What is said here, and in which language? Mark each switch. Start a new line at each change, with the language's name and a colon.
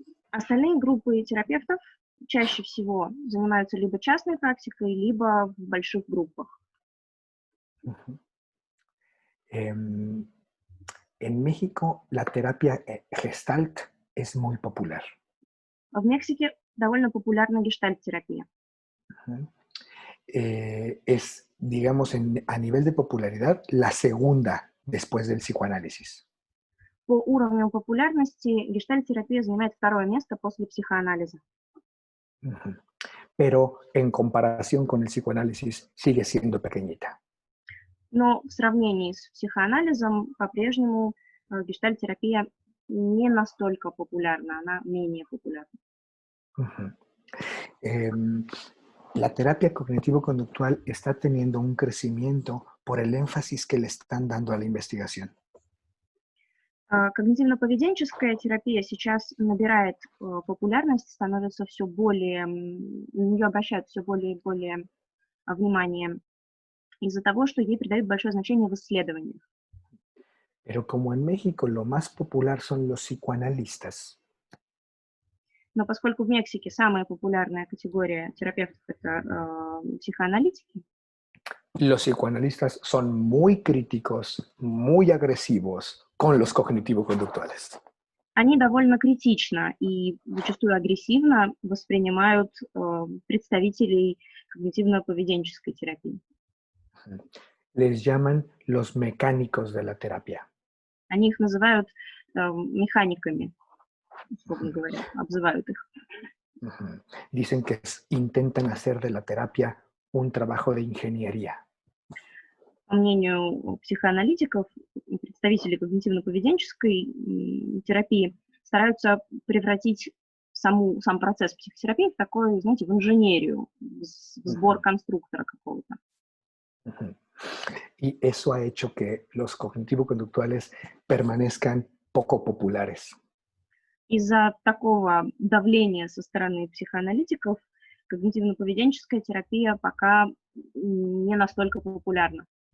Russian: Остальные группы терапевтов чаще всего занимаются либо частной практикой, либо в больших группах. Ujú.
Spanish: En México, la terapia Gestalt es muy popular.
Russian: В Мексике довольно популярна гештальт-терапия. Ujú.
Spanish: Es, digamos, a nivel de popularidad, la segunda después del psicoanálisis.
Russian: По уровню популярности гештальт-терапия занимает второе место после психоанализа. Ujú.
Spanish: Pero en comparación con el psicoanálisis sigue siendo pequeñita.
Russian: Но в сравнении с психоанализом по-прежнему гештальт-терапия не настолько популярна, она менее популярна. Ujú.
Spanish: Em, la terapia cognitivo-conductual está teniendo un crecimiento por el énfasis que le están dando a la investigación.
Russian: Когнитивно-поведенческая терапия сейчас набирает популярность, становится все более, на нее обращают все более и более внимание из-за того, что ей придают большое значение в исследованиях.
Spanish: Pero como en México lo más popular son los psicoanalistas,
Russian: Но поскольку в Мексике самая популярная категория терапевтов – это психоаналитики,
Spanish: los psicoanalistas son muy críticos, muy agresivos con los cognitivo-conductuales.
Russian: они довольно критично и зачастую агрессивно воспринимают представителей когнитивно-поведенческой терапии.
Spanish: Les llaman los mecánicos de la terapia.
Russian: Они их называют механиками, условно говоря, обзывают их. Ujú.
Spanish: Dicen que intentan hacer de la terapia un trabajo de ingeniería.
Russian: По мнению психоаналитиков, представители когнитивно-поведенческой терапии стараются превратить сам процесс психотерапии в такой, знаете, в инженерию, в сбор конструктора какого-то. Ujú.
Spanish: Y eso ha hecho que los cognitivo-conductuales permanezcan poco populares.
Russian: Из-за такого давления со стороны психоаналитиков когнитивно-поведенческая терапия пока не настолько популярна.